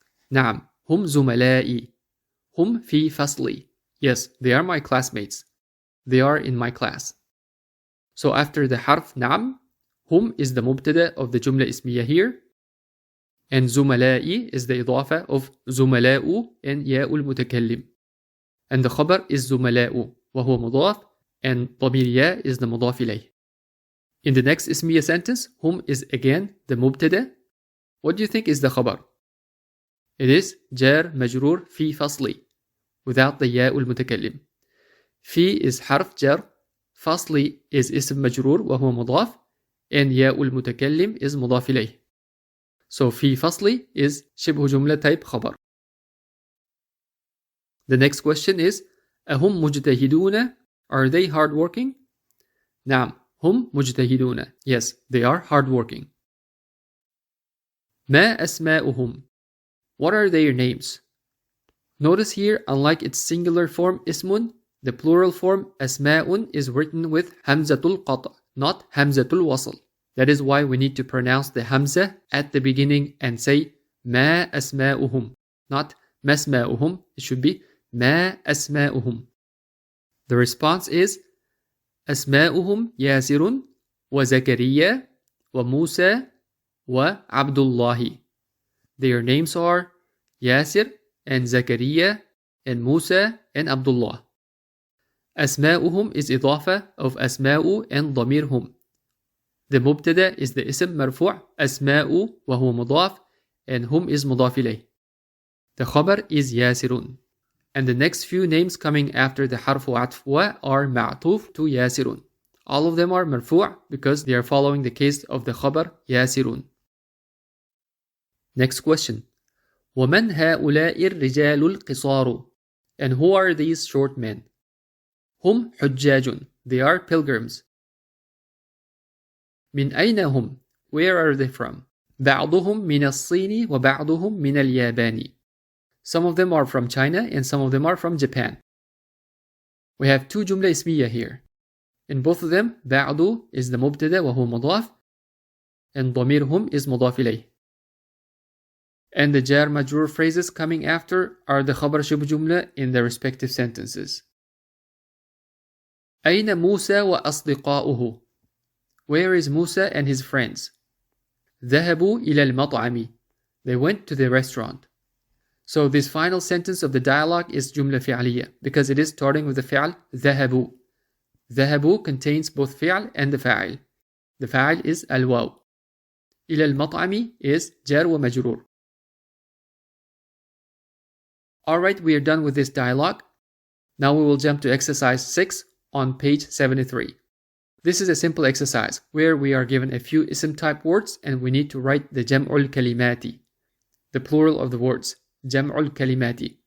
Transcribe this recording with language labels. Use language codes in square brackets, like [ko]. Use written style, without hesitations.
[ar] نعم, هم زملائي. هم في فصلي. [en] Yes, they are my classmates. They are in my class. So after the حرف نعم, هم is the مبتدا of the [ar] جملة اسمية [en] here, and زملائي is the إضافة of زملاء and [ar] ياء المتكلم. [en] And the خبر is [ar] زملاء وهو مضاف, [en] and [ar] ضمير ياء [en] is the [ar] مضاف إليه. [en] In the next اسمية sentence, هم is again the مبتدا. What do you think is the خبر? It is [ar] جار مجرور في فصلي [en] without the [ar] ياء المتكلم. في is حرف جر, فصلي is اسم مجرور وهو مضاف, and ياء المتكلم is مضاف إليه. So في فصلي is شبه جملة type خبر. [en] The next question is, [ar] أهم مجتهدون? [en] Are they hardworking? [ar] نعم, هم مجتهدون. [en] Yes, they are hardworking. [ar] ما أسماؤهم? [en] What are their names? Notice here, unlike its singular form ismun, the plural form asma'un is written with hamzatul qata, not hamzatul wasl. That is why we need to pronounce the hamza at the beginning and say [ar] ma asma'uhum, [en] not masma'uhum. It should be [ar] ma asma'uhum. [en] The response is [ar] asma'uhum Yasirun wa Zakariya wa Musa wa Abdullahi. [en] Their names are Yasir and Zakariya and Musa and Abdullah. [ar] أسماؤهم is إضافة of أسماء and ضميرهم. The مبتدا is the اسم مرفوع أسماء وهو مضاف, and هم is مضاف إليه. [en] The خبر is ياسر. And the next few names coming after the [ar] حرف عطف و [en] are معطوف to ياسر. All of them are مرفوع because they are following the case of the خبر ياسر. Next question. [ar] ومن هؤلاء الرجال القصار? [en] And who are these short men? [ar] هم حجاج. [en] They are pilgrims. [ar] من أين هم? [en] Where are they from? [ar] بعضهم من الصين وبعضهم من اليابان. [en] Some of them are from China and some of them are from Japan. We have two [ar] جملة اسمية [en] here. In both of them, بعض is the مبتدا [ar] وهو مضاف, [en] and ضميرهم is [ar] مضاف إليه. [en] And the [ar] jar majrur [en] phrases coming after are the خبر [ar] شبه جملة [en] in the respective sentences. [ar] أين موسى وأصدقاؤه? [en] Where is Musa and his friends? [ar] ذهبوا إلى المطعم. [en] They went to the restaurant. So this final sentence of the dialogue is جملة فعلية because it is starting with the فعل ذهبوا. ذهبوا contains both فعل and the فاعل. The فاعل is الواو. [ar] إلى المطعم is جار ومجرور. [en] Alright, we are done with this dialogue. Now we will jump to exercise 6 on page 73. This is a simple exercise where we are given a few ism type words and we need to write the JAMU-LKALIMAATI, the plural of the words, JAMU-LKALIMAATI.